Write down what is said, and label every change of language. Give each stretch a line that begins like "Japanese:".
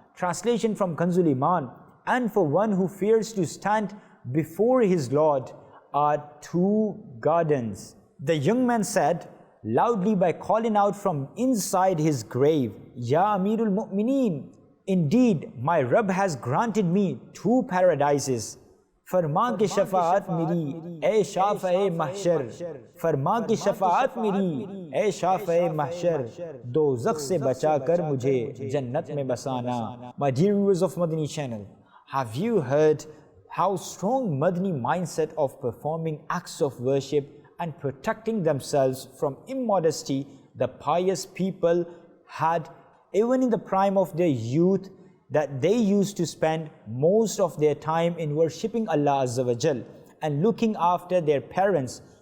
English: Translation from Kanzul Iman, and for one who fears to stand before his Lord are two gardens. The young man said loudly by calling out from inside his grave, Ya Amirul Mu'mineen, indeed my Rabb has granted me two paradises.
Urdu: فرما کی شفاعت میری اے شافع محشر، فرما کی شفاعت میری اے شافع محشر، دوزخ سے بچا کر مجھے جنت میں بسانا.
English: My dear viewers of Madani Channel, have you heard how strong Madani mindset of performing acts of worship and protecting themselves from immodesty the pious people had even in the prime of their youth, that they used to spend most of their time in worshipping Allah Azza wa Jal and looking after their parents.